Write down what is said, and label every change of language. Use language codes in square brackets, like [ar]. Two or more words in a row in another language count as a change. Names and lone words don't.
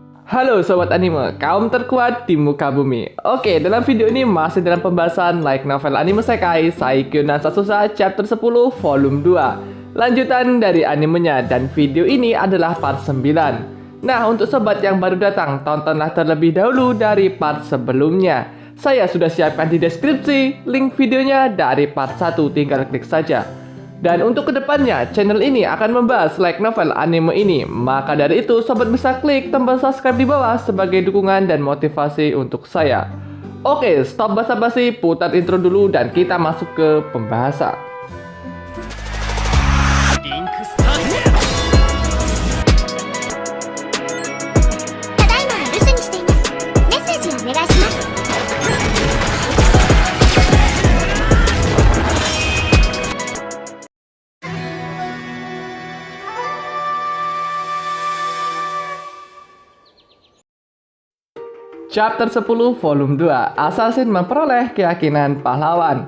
[id] Halo Sobat Anime, kaum terkuat di muka bumi. Oke, dalam video ini masih dalam pembahasan [en] light novel [id] anime Sekai Saikyo no Sasusa chapter 10 volume 2. Lanjutan dari animenya, dan video ini adalah part 9. Nah, untuk sobat yang baru datang, tontonlah terlebih dahulu dari part sebelumnya. Saya sudah siapkan di deskripsi link videonya dari part 1, tinggal klik saja. Dan untuk kedepannya, channel ini akan membahas [en] light novel [id] anime ini. Maka dari itu, sobat bisa klik tombol subscribe di bawah sebagai dukungan dan motivasi untuk saya. Oke, stop basa-basi, putar intro dulu dan kita masuk ke pembahasan. [en] link start [ja] ただいま留守にしています。メッセージをお願いします。 [id] Chapter 10 volume 2, Assassin memperoleh keyakinan pahlawan.